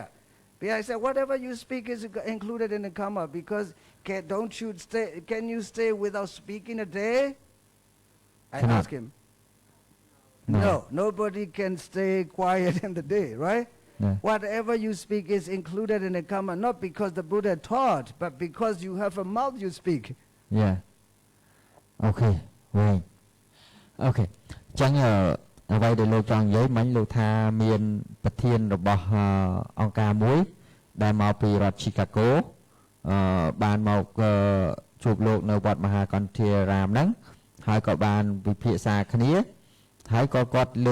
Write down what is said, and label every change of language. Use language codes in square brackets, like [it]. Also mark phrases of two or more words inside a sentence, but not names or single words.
[en] I said, whatever you speak is included in the karma because can you stay without speaking a day? I asked him. No, nobody can stay quiet in the day, right? Yeah. Whatever you speak is included in the karma, not because the Buddha taught, but because you have a mouth you speak. Yeah. [km] អូខេវិញអូខេចឹងអ្វីដែលលោកចង់និយាយមិញលោកថាមានប្រធានរបស់អង្គការមួយដែលមកពីរដ្ឋ Chicago បានមកជួបលោកនៅវត្តមហាកន្ធារាមហ្នឹងហើយក៏បានវិភាសាគ្នាហើយក៏គាត់លើ